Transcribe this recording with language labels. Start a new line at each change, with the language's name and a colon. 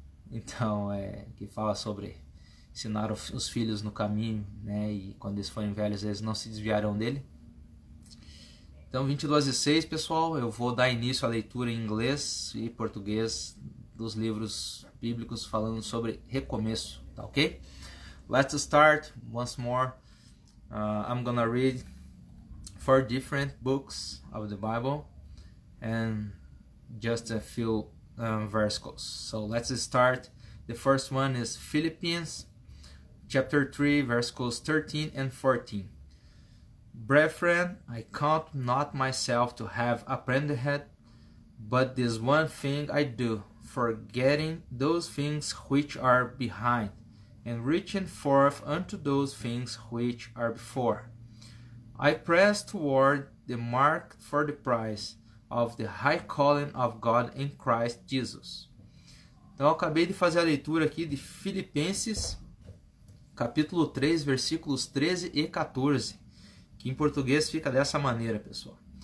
Portuguese: Então, que fala sobre ensinar os filhos no caminho, né? E quando eles forem velhos, eles não se desviarão dele. Então, 22:6, pessoal, eu vou dar início à leitura em inglês e português dos livros bíblicos falando sobre recomeço, tá ok?
English: Let's start once more. I'm gonna read 4 different books of the Bible and just a few verses. So let's start. The first one is Philippians chapter 3 verses 13 and 14. Brethren, I count not myself to have apprehended, but this one thing I do, forgetting those things which are behind, and reaching forth unto those things which are before. I press toward the mark for the prize of the high calling of God in Christ Jesus.
Portuguese: Então eu acabei de fazer a leitura aqui de Filipenses, capítulo 3, versículos 13 e 14, que em português fica dessa maneira, pessoal.